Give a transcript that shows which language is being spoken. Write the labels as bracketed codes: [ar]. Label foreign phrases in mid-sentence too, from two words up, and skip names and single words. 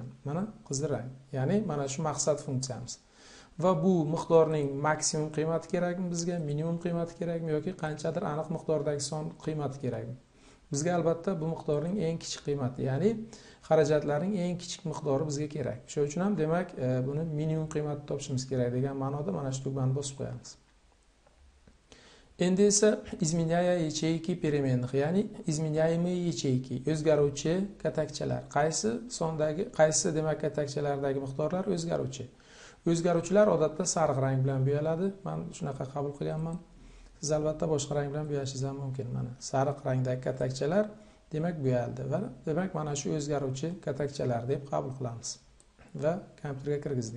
[uz] Mana qizil rang, ya'ni mana shu maqsad funksiyamiz. Va bu miqdorning maksimum qiymati kerakmi bizga, minimum qiymati kerakmi yoki qanchadir aniq miqdordagi son qiymati kerakmi? Bizga albatta bu miqdorning eng kichik qiymati, ya'ni xarajatlarning eng kichik miqdori bizga kerak. Shuning uchun ham demak buni minimum qiymatni topishimiz kerak degan ma'noda mana shu tugmani bosib qo'yamiz. Endi esa [ru] изменяя ячейки переменных, ya'ni изменяемые ячейки, [uz] o'zgaruvchi katakchalar. Qaysi demak katakchalardagi miqdorlar o'zgaruvchi. O'zgaruvchilar odatda sariq rang bilan bo'yaladi. Men shunaqa qabul qilganman. Siz albatta boshqa rang bilan bo'yashingiz ham mumkin. Mana sariq rangdagi katakchalar demak bo'yaldi va demak mana shu o'zgaruvchi katakchalar deb qabul qilamiz va kompyuterga kirgizdik.